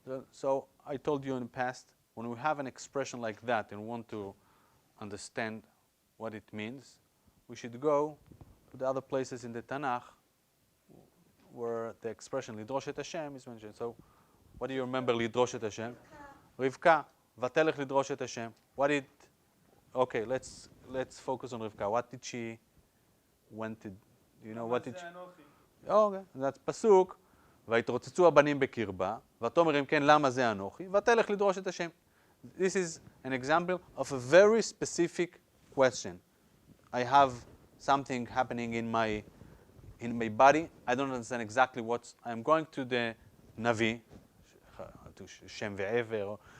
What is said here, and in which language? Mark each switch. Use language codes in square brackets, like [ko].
[en] So I told you in the past, when we have an expression like that and want to understand what it means, we should go to the other places in the Tanakh where the expression [he] לדרוש את השם [en] is mentioned. So what do you remember [he] לדרוש את השם? רבקה, ותלך לדרוש את השם. [en] What did, okay, let's focus on רבקה. What did she went to, you know, what did she, okay, that's פסוק, [he] ויתרוצצו הבנים בקרבה, ותאמר אם כן למה זה אנוכי, ותלך לדרוש את השם. [en] This is an example of a very specific question. I have something happening in my body. I don't understand exactly what. I'm going to the Navi, to Shem ve'ever.